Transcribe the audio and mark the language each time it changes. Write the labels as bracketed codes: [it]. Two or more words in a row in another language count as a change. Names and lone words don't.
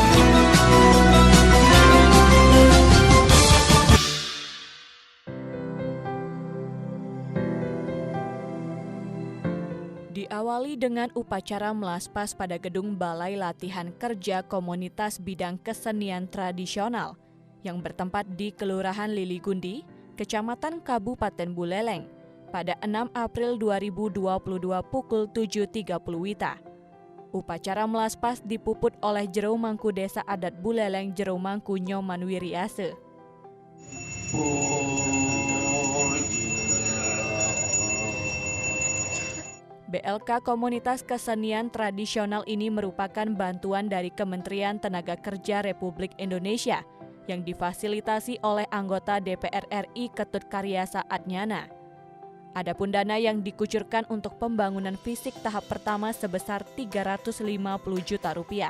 [id] Diawali dengan upacara melaspas pada gedung Balai Latihan Kerja Komunitas Bidang Kesenian Tradisional yang bertempat di Kelurahan Liligundi, Kecamatan Kabupaten Buleleng pada 6 April 2022 pukul 7.30 WITA. Upacara melaspas dipuput oleh Jero Mangku Desa Adat Buleleng Jero Mangku Nyoman Wiriase. BLK Komunitas Kesenian Tradisional ini merupakan bantuan dari Kementerian Tenaga Kerja Republik Indonesia yang difasilitasi oleh anggota DPR RI Ketut Karya Saatnyana. Adapun dana yang dikucurkan untuk pembangunan fisik tahap pertama sebesar 350 juta rupiah.